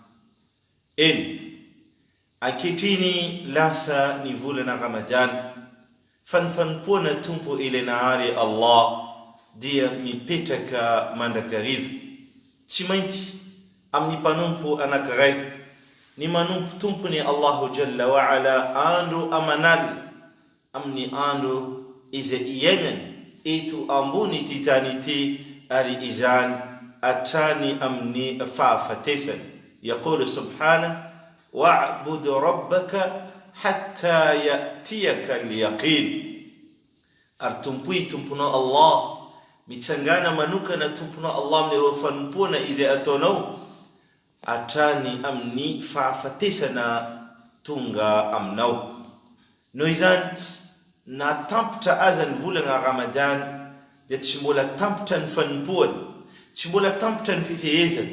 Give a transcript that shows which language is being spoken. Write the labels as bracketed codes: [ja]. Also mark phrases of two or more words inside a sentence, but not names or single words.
[mg] Ankehitriny lasa ny volana Ramadan fanifanompoana tompo ila nahary Allah dia mipetraka mandrakariva tsy maintsy amin'ny mpanompo anankiray, ny manompo tompony [ar] الله جل وعلا [mg] andro amanal amin'ny andro izay iainany eto ambony ity tany ity ary izany atrany amin'ny fahafatesany. [ar] يقول سبحانه واعبد ربك حتى يأتيك اليقين. [mg] Ary tompoy tomponao Allah, mitsangana manokana tomponao Allah amin'ireo fanompoana izay ataonao atrany amin'ny fahafatesana tonga aminao. Noho izany na tampitra aza ny volana Ramadan dia tsy mbola tampitra ny fanompoana, tsy mbola tampitra ny fifehezana.